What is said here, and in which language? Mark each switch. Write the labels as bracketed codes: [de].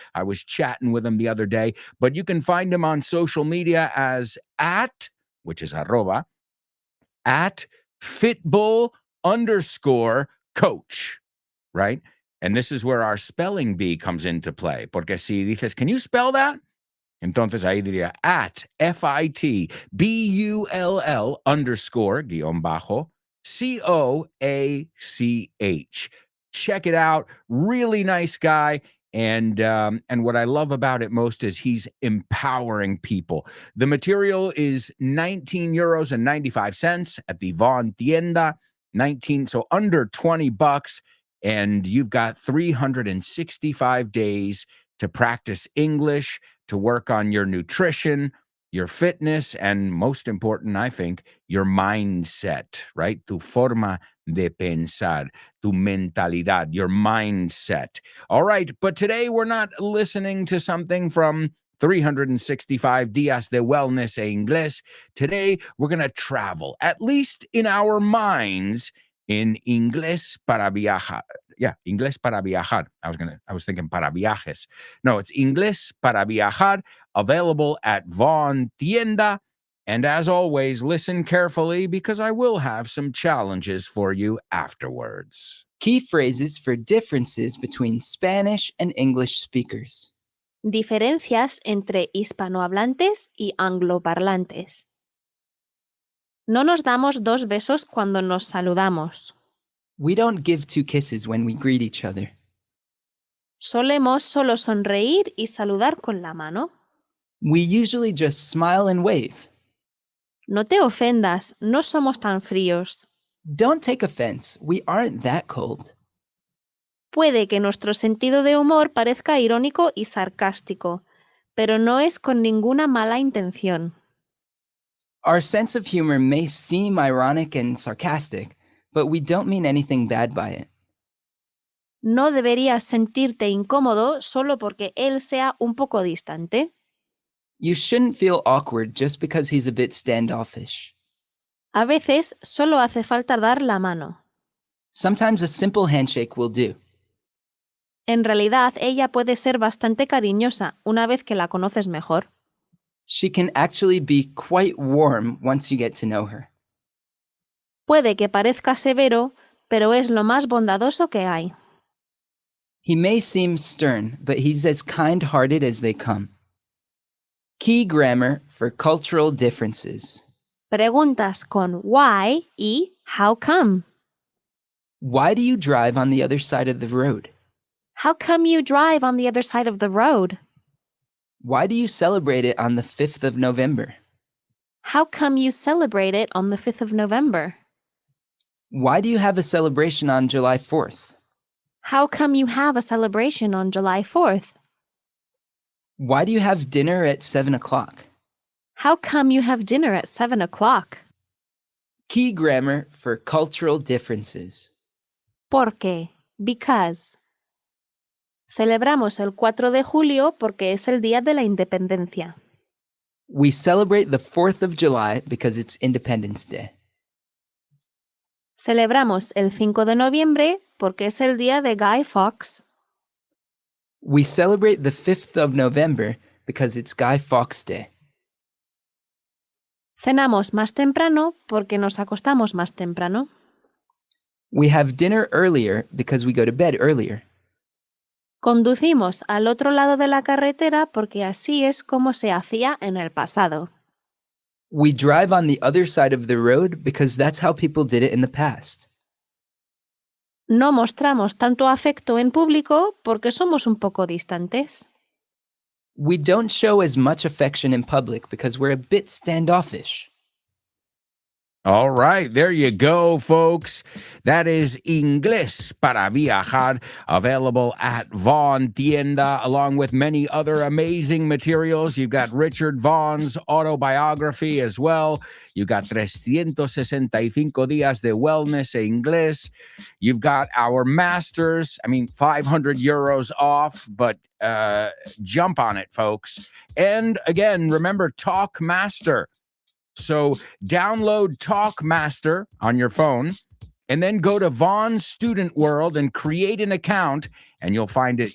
[en] I was chatting with him the other day, but you can find him on social media as which is arroba, @fitbull_coach, right? And this is where our spelling bee comes into play. [es] Porque si dices, [en] can you spell that? [es] Entonces ahí diría @FITBULL__COACH. [en] Check it out. Really nice guy. And what I love about it most is he's empowering people. The material is €19.95 at the Vaughn Tienda. 19, so under $20. And you've got 365 days to practice English, to work on your nutrition, your fitness, and most important, I think, your mindset, right? [es] Tu forma de pensar, tu mentalidad, [en] your mindset. All right, but today we're not listening to something from [es] 365 días de wellness e inglés. [en] Today, we're going to travel, at least in our minds, in Inglés para viajar. Yeah, Inglés para viajar. I was thinking [es] para viajes. [en] No, it's Inglés para viajar, available at Von Tienda. And as always, listen carefully because I will have some challenges for you afterwards. Key phrases for differences between Spanish and English speakers. [es] Diferencias entre hispanohablantes y angloparlantes. No nos damos 2 besos cuando nos saludamos. [en] We don't give 2 kisses when we greet each other. [es] Solemos solo sonreír y saludar con la mano. [en] We usually just smile and wave. [es] No te ofendas, no somos tan fríos. [en] Don't take offense, we aren't that cold. [es] Puede que nuestro sentido de humor parezca irónico y sarcástico, pero no es con ninguna mala intención. [en] Our sense of humor may seem ironic and sarcastic, but we don't mean anything bad by it. [es] No deberías sentirte incómodo solo porque él sea un poco distante. [en] You shouldn't feel awkward just because he's a bit standoffish. [es] A veces solo hace falta dar la mano. [en] Sometimes a simple handshake will do. [es] En realidad, ella puede ser bastante cariñosa una vez que la conoces mejor. [en] She can actually be quite warm once you get to know her. [es] Puede que parezca severo, pero es lo más bondadoso que hay. [en] He may seem stern, but he's as kind-hearted as they come. Key grammar for cultural differences. [es] Preguntas con why y how come. [en] Why do you drive on the other side of the road? How come you drive on the other side of the road? Why do you celebrate it on the 5th of November? How come you celebrate it on the 5th of November? Why do you have a celebration on July 4th? How come you have a celebration on July 4th? Why do you have dinner at 7 o'clock? How come you have dinner at 7 o'clock? Key grammar for cultural differences. [es] Porque, [en] because. [es] Celebramos el 4 de julio porque es el día de la independencia. [en] We celebrate the 4th of July because it's Independence Day. [es] Celebramos el 5 de noviembre porque es el día de Guy Fawkes. [en] We celebrate the 5th of November because it's Guy Fawkes Day. [es] Cenamos más temprano porque nos acostamos más temprano. [en] We have dinner earlier because we go to bed earlier. [es] Conducimos al otro lado de la carretera porque así es como se hacía en el pasado. [en] We drive on the other side of the road because that's how people did it in the past. [es] No mostramos tanto afecto en público porque somos un poco distantes. [en] We don't show as much affection in public because we're a bit standoffish. All right, there you go, folks. That is Inglés para viajar, available at Von Tienda, along with many other amazing materials. You've got Richard Vaughn's autobiography as well. You've got 365 días de wellness e inglés. You've got our masters. 500 euros off, but jump on it, folks. And again, remember, Talk Master. So download Talkmaster on your phone and then go to Vaughn's Student World and create an account, and you'll find it.